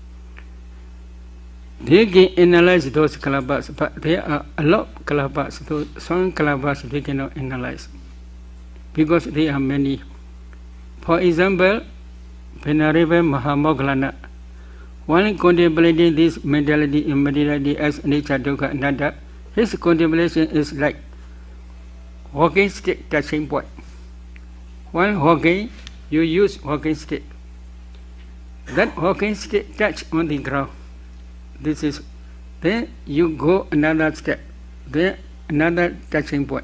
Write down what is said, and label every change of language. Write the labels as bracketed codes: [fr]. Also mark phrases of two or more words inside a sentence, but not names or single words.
[en] They can analyze those kalabas, but there are a lot of kalabas. So some kalabas they cannot analyze, because there are many. For example, Venerable Mahamoggallana, while contemplating this mentality and materiality as [pi] anicca, dukkha, anatta, [en] his contemplation is like walking stick touching point. While walking, you use walking stick. That walking stick touch on the ground. This is, then you go another step, then another touching point.